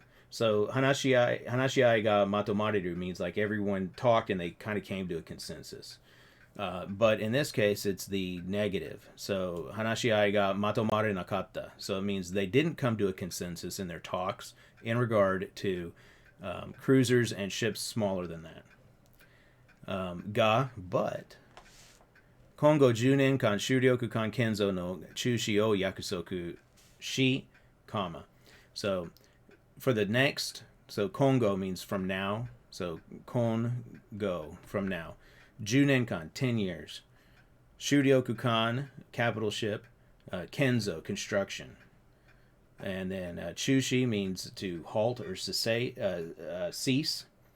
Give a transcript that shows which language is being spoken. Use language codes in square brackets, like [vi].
[en] So hanashi ai ga matomareru means like everyone talked and they kind of came to a consensus. But in this case, it's the negative. So hanashi ai ga matomare nakatta. So it means they didn't come to a consensus in their talks in regard to cruisers and ships smaller than that. But [ja] 今後10年間主力艦建造の中止を約束し, comma. [en] So for the next, so Kongo means from now. So Kongo, from now. 10年間, 10 years. Shuryokukan, capital ship. Kenzo, construction. And then chushi means to halt or cease.